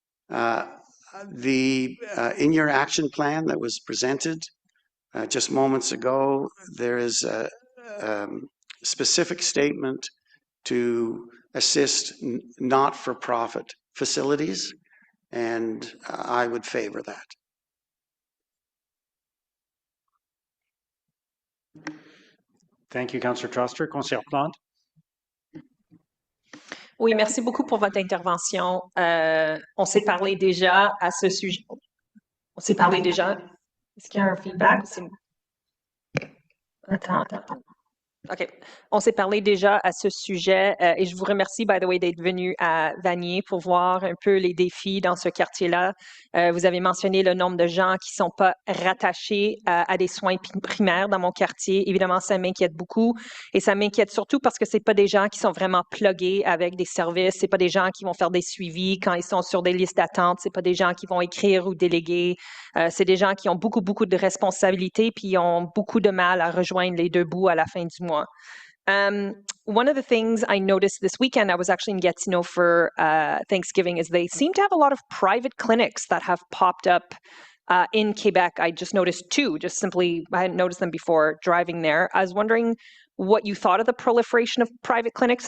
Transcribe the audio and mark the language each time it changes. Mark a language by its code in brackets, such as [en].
[en] In your action plan that was presented just moments ago, there is a specific statement to assist not-for-profit facilities, and I would favor that. Thank you, Councillor Troster. [fr] Conseillère Plante. Oui, merci beaucoup pour votre intervention. On s'est parlé déjà à ce sujet. On s'est parlé déjà. Est-ce qu'il y a un feedback? Attends. OK. On s'est parlé déjà à ce sujet et je vous remercie, [en] by the way, [fr] d'être venu à Vanier pour voir un peu les défis dans ce quartier-là. Vous avez mentionné le nombre de gens qui ne sont pas rattachés à des soins primaires dans mon quartier. Évidemment, ça m'inquiète beaucoup et ça m'inquiète surtout parce que ce n'est pas des gens qui sont vraiment plugués avec des services. Ce n'est pas des gens qui vont faire des suivis quand ils sont sur des listes d'attente. Ce n'est pas des gens qui vont écrire ou déléguer. C'est des gens qui ont beaucoup de responsabilités puis ont beaucoup de mal à rejoindre les deux bouts à la fin du mois. [en] One of the things I noticed this weekend, I was actually in Gatineau for Thanksgiving, is they seem to have a lot of private clinics that have popped up in Quebec. I just noticed two, I hadn't noticed them before driving there. I was wondering what you thought of the proliferation of private clinics.